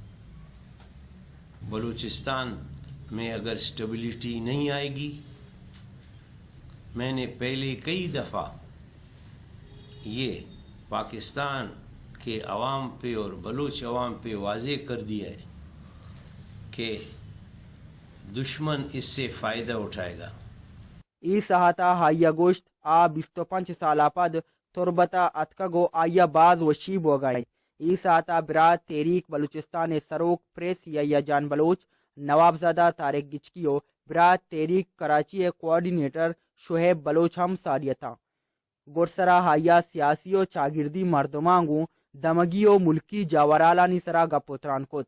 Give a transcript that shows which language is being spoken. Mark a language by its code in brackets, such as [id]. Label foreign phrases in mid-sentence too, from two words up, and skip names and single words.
[ur] بلوچستان میں اگر سٹیبلٹی نہیں آئے گی، میں نے پہلے کئی دفعہ یہ پاکستان کے عوام پہ اور بلوچ عوام پہ واضح کر دیا ہے کہ دشمن اس سے فائدہ اٹھائے گا. [bal] ای سہاتا ہائیا گوشت آ 25 سالہ پد تربتا اتکگو آیا باز وشیب [ur] ہو گئے. [bal] ای سہاتا برات تحریک بلوچستان سروک پریس یا جان بلوچ نوابزادہ طارق گچکیو برات تحریک کراچی کوارڈینیٹر شعیب بلوچ ہم ساریتا گرسرا ہائیا سیاسی و چاگردی مردمانگو دمگی و ملکی جاورالانی سرا گپوتران کت.